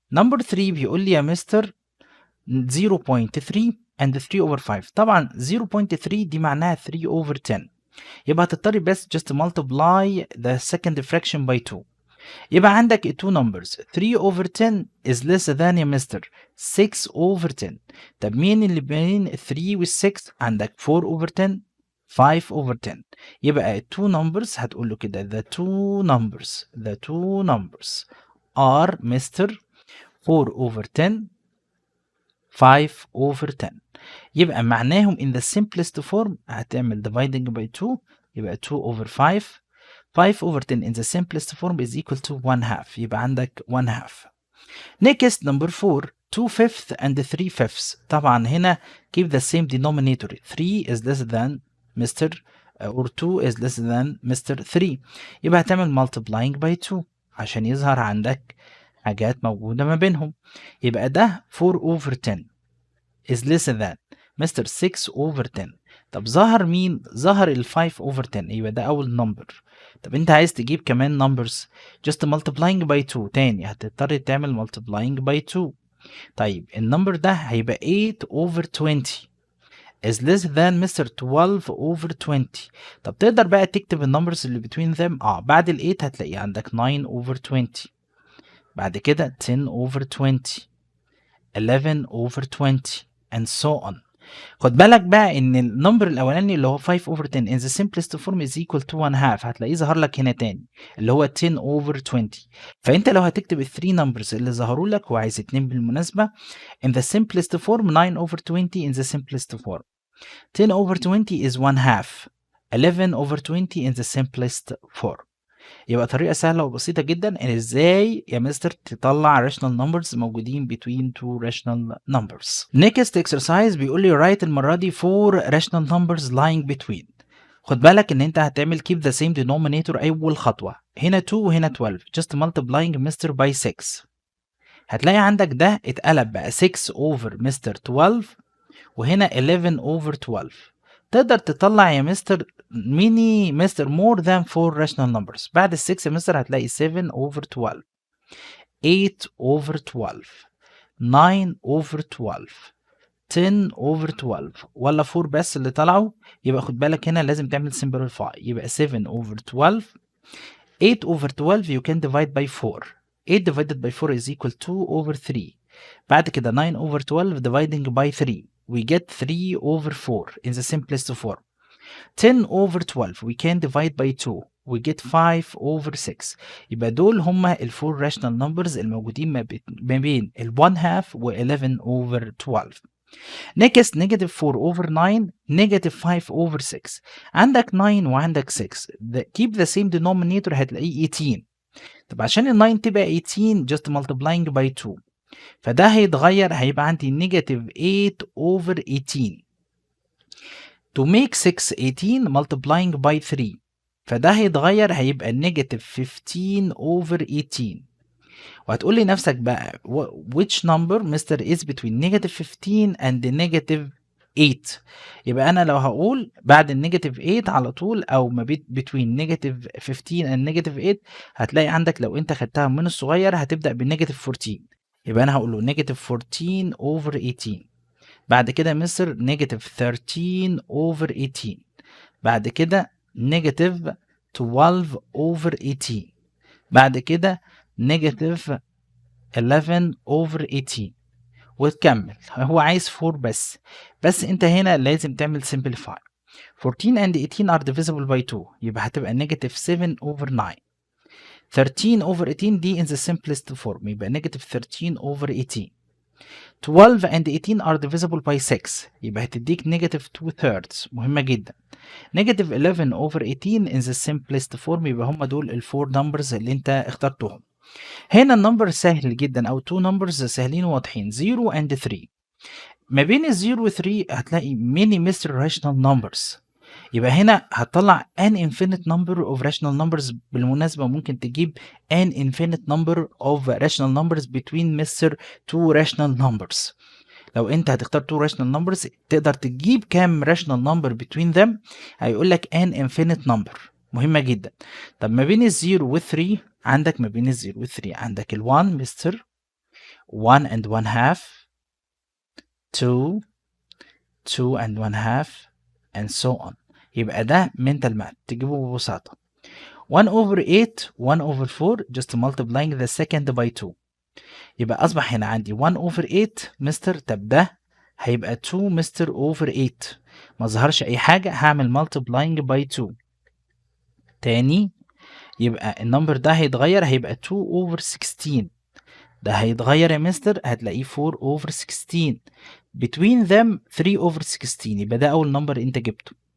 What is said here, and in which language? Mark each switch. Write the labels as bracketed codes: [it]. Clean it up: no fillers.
[ar] number 3 بيقول لي يا مستر 0.3 and 3 over 5. طبعا 0.3 دي معناها 3 over 10. يبقى هتضطر بس [en] just multiply the second fraction by 2. [ar] يبقى عندك [en] two numbers 3 over 10 is less than يا mister 6 over 10. [ar] طب مين اللي بين 3 وال 6؟ عندك 4 over 10 5 over 10. [en] يبقى two numbers هتقول له كده the two numbers are mister 4 over 10 5 over 10. [ar] يبقى معناهم [en] in the simplest form هتعمل dividing by 2 يبقى 2 over 5. 5 over 10 in the simplest form is equal to 1/2. يبقى عندك 1/2. next number 4 2/5 and 3/5. طبعا هنا keep the same denominator. 3 is less than Mr. or 2 is less than Mr. 3. [ar] يبقى هتعمل multiplying by 2 عشان يظهر عندك حاجات موجودة ما بينهم. يبقى ده 4 over 10 [en] is less than mister 6 over 10. [ar] طب ظهر مين؟ ظهر ال 5 over 10، يبقى ده أول نمبر. طب أنت عايز تجيب كمان numbers [en] just multiplying by 2، [ar] تاني هتضطر تعمل multiplying by 2. طيب النمبر ده هيبقى 8 over 20 [en] is less than [ar] مستر 12 over 20. طب تقدر بقى تكتب النمبرز اللي between them. بعد ال 8 هتلاقي عندك 9 over 20، بعد كده 10 over 20، 11 over 20 and so on. خد بالك بقى ان النمبر الاولاني اللي هو 5 over 10 [en] in the simplest form is equal to 1 half، [ar] هتلاقيه ظهر لك هنا تاني اللي هو 10 over 20. فانت لو هتكتب ال 3 numbers اللي ظهروا لك، هو عايز 2 بالمناسبة، [en] in the simplest form 9 over 20 in the simplest form، 10 over 20 is 1 half، 11 over 20 in the simplest form. [ar] يبقى طريقة سهلة وبسيطة جدا ان ازاي يا مستر تطلع rational numbers موجودين between two rational numbers. [en] Next exercise [ar] بيقول لي [en] write المرة دي 4 rational numbers lying between. [ar] خد بالك ان انت هتعمل [en] keep the same denominator [ar] اول خطوة، هنا 2 وهنا 12 just multiplying مستر by 6. هتلاقي عندك ده اتقلب بقى 6 over مستر 12 وهنا 11 over 12. تقدر تطلع يا مستر ميني مستر [en] more than 4 rational numbers. [ar] بعد ال 6 يا مستر هتلاقي 7 over 12، 8 over 12، 9 over 12، 10 over 12، ولا 4 بس اللي طلعوا. يبقى خد بالك هنا لازم تعمل simplify، [en] يبقى 7 over 12، 8 over 12 you can divide by 4، 8 divided by 4 is equal to 2 over 3. بعد كده 9 over 12 dividing by 3 we get 3 over 4 in the simplest form. 10 over 12 we can divide by 2 we get 5 over 6. [ar] يبقى دول هما ال 4 rational numbers الموجودين ما بين ال 1 half و 11 over 12. [en] next negative 4 over 9 negative 5 over 6. [ar] عندك 9 وعندك 6 keep the same denominator هتلاقيه 18. طب عشان ال 9 تبقى 18 [en] just multiplying by 2، [ar] فده هيتغير هيبقى عندي negative 8 over 18. [en] to make 6 18 multiplying by 3، فده هيتغير هيبقى negative 15 over 18. [ar] وهتقول لي نفسك بقى [en] which number mister is between negative 15 and negative 8. [ar] يبقى أنا لو هقول بعد النيجاتيف 8 على طول أو ما [en] between negative 15 and negative 8، [ar] هتلاقي عندك لو أنت خدتها من الصغير هتبدأ بالنيجاتيف 14. يبقى أنا هقول له نيجاتيف 14 over 18. بعد كده مصر نيجاتيف 13 over 18. بعد كده نيجاتيف 12 over 18. بعد كده نيجاتيف 11 over 18 وتكمل. هو عايز 4 بس انت هنا لازم تعمل simplify. [en] 14 and 18 are divisible by 2، يبقى هتبقى negative 7 over 9. 13 over 18 دي in the simplest form، يبقى negative 13 over 18. 12 and 18 are divisible by 6، [ar] يبقى هتديك [en] negative 2/3، مهمة جدا. negative 11 over 18 in the simplest form، يبقى هم دول ال 4 numbers اللي انت اخترتهم. [ar] هنا النمبر سهل جدا او 2 numbers سهلين وواضحين 0 and 3. ما بين ال 0 و 3 هتلاقي many mixed rational numbers، يبقى هنا هتطلع [en] an infinite number of rational numbers. بالمناسبة ممكن تجيب an infinite number of rational numbers between mister two rational numbers. [ar] لو انت هتختار two rational numbers تقدر تجيب كام rational number between them، هيقول لك [en] an infinite number، [ar] مهمة جدا. طب ما بين الزيرو والثري عندك، ما بين الزيرو والثري عندك ال1 مستر 1 and 1 half، 2 2 and 1 half and so on. يبقى ده mental math تجيبه ببساطة. [en] 1 over 8 1 over 4 just multiplying the second by 2، [ar] يبقى أصبح هنا عندي [en] 1 over 8 mister. [ar] طب ده هيبقى 2 مستر over 8، ما ظهرش أي حاجة، هعمل [en] multiplying by 2 [ar] تاني. يبقى النمبر ده هيتغير هيبقى 2 over 16. ده هيتغير يا مستر هتلاقيه 4 over 16. [en] between them 3 over 16، [ar] يبقى ده أول نمبر أنت جبته.